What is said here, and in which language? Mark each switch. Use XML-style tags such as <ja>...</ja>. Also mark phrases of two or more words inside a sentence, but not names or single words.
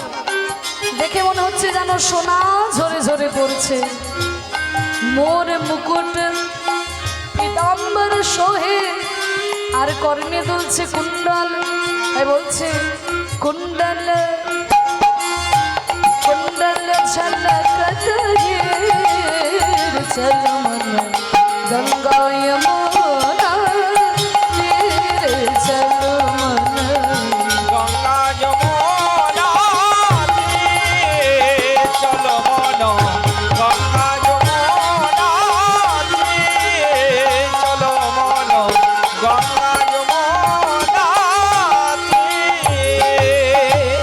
<bn>দেখে মনে হচ্ছে যেন সোনা ঝরে ঝরে পড়ছে।</bn> <hi>मोर मुकुट पीताम्बर सोहे,</hi> <bn>আর কর্ণে দুলছে কুণ্ডল। তাই বলছে কুণ্ডল</bn> <hi>कुण्डल झलकत हीर चल मन गंगा यमुना तीर चल मन।</hi> <bn>গঙ্গা যমুনা তীর চলো মন। গঙ্গা যমুনা তীর চলো মন। গঙ্গা যমুনা তীর।</bn>